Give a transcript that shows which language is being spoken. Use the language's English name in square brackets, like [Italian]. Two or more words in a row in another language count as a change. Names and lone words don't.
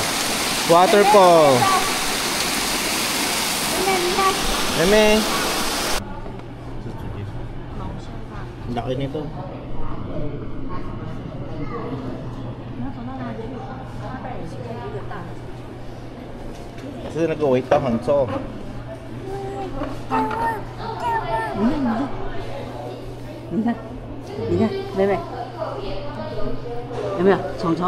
[Filipino] Waterfall. Meme. Laki nito. Kasi nag-wait pa Hanso. [Chinese] 你看，你看，妹妹，有没有虫虫？